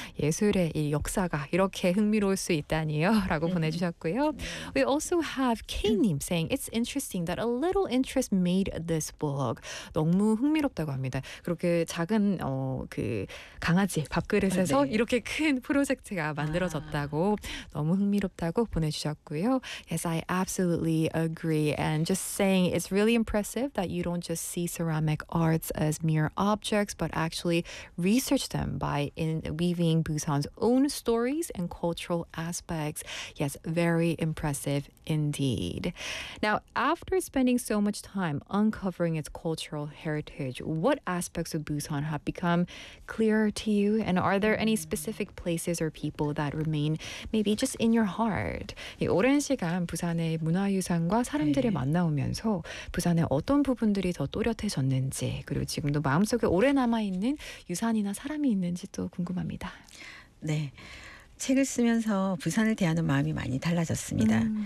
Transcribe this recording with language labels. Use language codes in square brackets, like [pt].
[ko] 예술의 역사가 이렇게 흥미로울 수 있다니요? 라고 보내주셨고요. [en] We also have K-Nim saying, it's interesting that a little interest made this book. [ko] 너무 흥미롭다고 합니다. 그렇게 작은 그 강아지 밥그릇에서 네. 이렇게 큰 프로젝트가 만들어졌다고 너무 흥미롭다. 다고 보내주셨고요. [en] Yes, I absolutely agree. And just saying, it's really impressive that you don't just see ceramic arts as mere objects, but actually research them by weaving Busan's own stories and cultural aspects. Yes, very impressive indeed. Now, after spending so much time uncovering its cultural heritage, what aspects of Busan have become clearer to you? And are there any specific places or people that remain maybe just in your heart? [ko] 이 오랜 시간 부산의 문화유산과 사람들을 네. 만나오면서 부산의 어떤 부분들이 더 또렷해졌는지 그리고 지금도 마음속에 오래 남아있는 유산이나 사람이 있는지 또 궁금합니다. 네. 책을 쓰면서 부산을 대하는 마음이 많이 달라졌습니다.